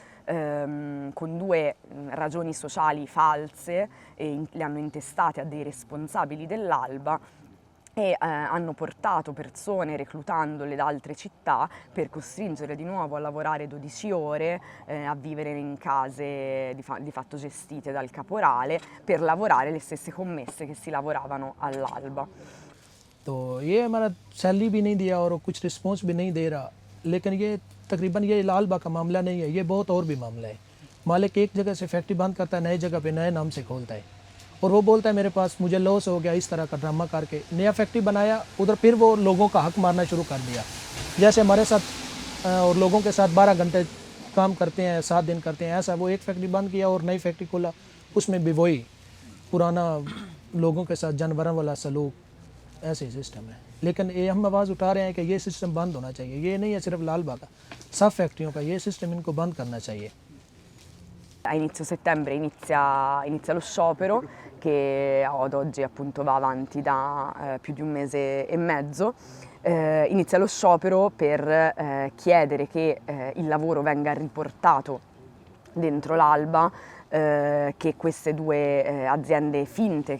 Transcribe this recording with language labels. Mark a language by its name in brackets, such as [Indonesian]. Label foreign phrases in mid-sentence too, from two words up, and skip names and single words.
[Italian] con due ragioni sociali false, e le hanno intestate a dei responsabili dell'Alba, e hanno portato persone, reclutandole da altre città, per costringere di nuovo a lavorare 12 ore, a vivere in case di fatto gestite dal caporale, per lavorare le stesse commesse che si lavoravano all'Alba. [Urdu] تو یہ ہمارا سیلری بھی نہیں دیا اور کچھ ریسپانس بھی نہیں دے رہا، لیکن یہ تقریباً یہ لال باغ کا معاملہ نہیں ہے، یہ بہت اور بھی معاملہ ہے. مالک ایک جگہ سے فیکٹری بند کرتا ہے، نئی جگہ پے نئے نام سے کھولتا ہے، اور وہ بولتا ہے میرے پاس مجھے لاس ہو گیا، اس طرح کا ڈرامہ کر کے نیا فیکٹری بنایا، ادھر پھر وہ لوگوں کا حق مارنا شروع کر دیا. جیسے ہمارے ساتھ اور لوگوں کے ساتھ 12 گھنٹے کام کرتے ہیں، 7 دن کرتے ہیں، ایسا وہ ایک فیکٹری بند کیا اور نئی فیکٹری کھولا، اس میں بھی وہی پرانا لوگوں کے ساتھ جانوروں والا سلوک، ایسے سسٹم ہے. لیکن یہ ہم آواز اٹھا رہے ہیں کہ یہ سسٹم بند ہونا چاہیے۔ یہ نہیں ہے صرف لال باغ کا، سب فیکٹریوں کا یہ سسٹم ان کو بند کرنا چاہیے. [Italian] A inizio settembre inizia lo sciopero, che ad oggi appunto va avanti da più di un mese e mezzo. Inizia lo sciopero per chiedere che il lavoro venga riportato dentro l'Alba, che queste due aziende finte che